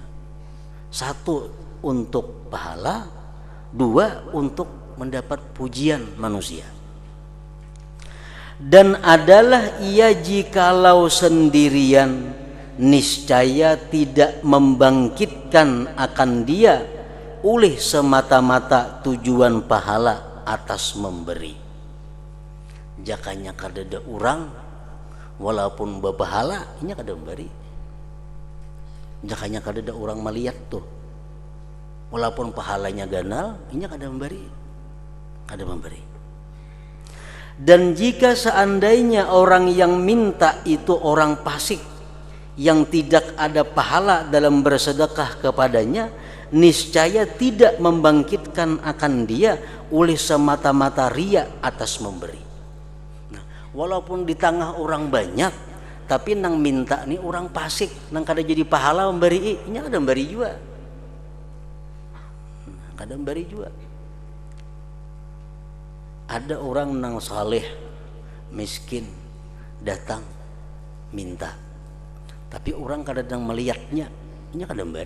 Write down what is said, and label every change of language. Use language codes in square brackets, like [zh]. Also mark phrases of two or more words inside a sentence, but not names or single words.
[id] Satu untuk pahala, dua untuk mendapat pujian manusia. Dan adalah ia jikalau sendirian niscaya tidak membangkitkan akan dia oleh semata-mata tujuan pahala atas memberi. [bjn] Jakanya kadada orang walaupun berpahala ini kada memberi. Jakanya kadada orang melihat tuh walaupun pahalanya ganal ini kada memberi. Kada memberi. [id] Dan jika seandainya orang yang minta itu orang fasik yang tidak ada pahala dalam bersedekah kepadanya, niscaya tidak membangkitkan akan dia oleh semata-mata ria atas memberi. [bjn] Nah, walaupun di tengah orang banyak, tapi nang minta nih orang fasik, nang kada jadi pahala memberi, ini kada memberi juga. Kada memberi juga. Ada orang nang saleh, miskin, datang minta, tapi orang kadang melihatnya, ini kada memberi.